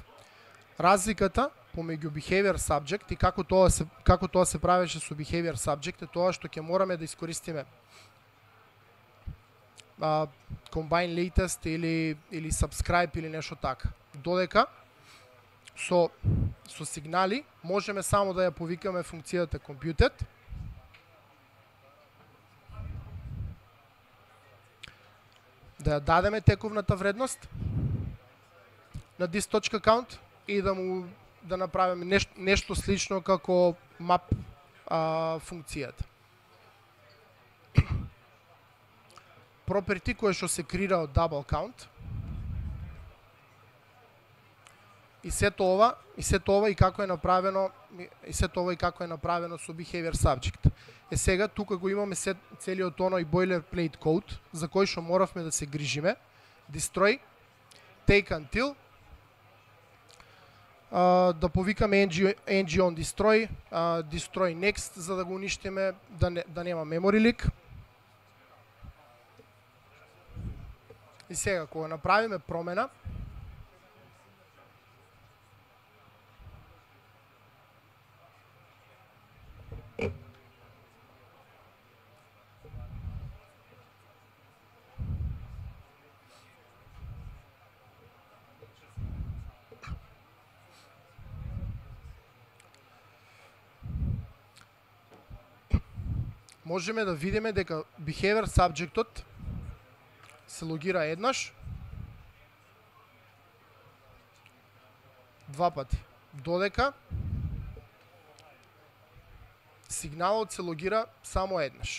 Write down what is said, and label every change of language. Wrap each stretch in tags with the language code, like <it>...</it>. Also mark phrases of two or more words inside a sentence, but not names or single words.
<mk>Разликата помеѓу</mk> <en>behavior subject</en> <mk>и како тоа се правеше со</mk> <en>behavior subject</en> <mk>е тоа што ќе мораме да искористиме</mk> <en>combine latest</en> <mk>или subscribe или нешто така. Додека со сигнали можеме само да ја повикаме функцијата computed да ја дадеме тековната вредност на this.count и да направиме нешто слично како map функцијата. Property кој што се креира од</mk> <en>double count</en> <mk>и сето ова и како е направено со</mk> <en>behavior subject.</en> <mk>Сега тука го имаме целиот оној boilerplate код за кој што моравме да се грижиме.</mk> <en>Destroy, take until,</en> <mk>да повикаме</mk> <en>ng on destroy, destroy next</en> <mk>за да го уништиме, да нема</mk> <en>memory leak.</en> <mk>И сега кога направиме промена, можеме да видиме дека</mk> <en>behavior subjectот</en> <mk>се логира еднаш, два пати, додека сигналот се логира само еднаш.</mk>